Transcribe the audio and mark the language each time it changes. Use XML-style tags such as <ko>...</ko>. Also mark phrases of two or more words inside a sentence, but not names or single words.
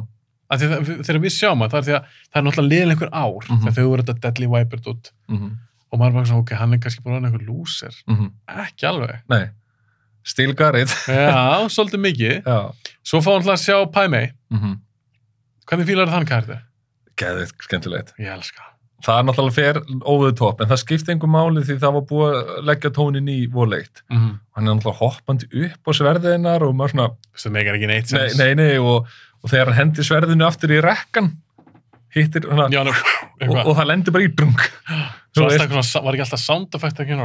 <is>Af því þegar við sjáum það er því að það er náttúrulega liðin einhver ár þegar þau voru þetta Deadly Viper dút og maður bara svona, ok, hann kannski bara einhver lúser. Ekki alveg. Nei, Steel Garrett. Já, svolítið mikið. Já. Svo fá hann til að sjá Pai-Mei. Hvernig fílar þann karakter? Geðið, skemmtilegt. Ég elska. Það náttúrulega fer</is> <en>over the top,</en> <is>en það skipti einhver máli því það var búið að leggja tónin í Vol-1. Hann náttúrulega hoppandi upp á sverðinar og maður svona, Þú meikar ekki neitt sens. nei, og þegar hann hendi sverðinu aftur í rekkan, hittir hana, Já, og það lendir bara í drung. Svo var ekki alltaf</is> <en>sound effect</en> <is>að gera</is>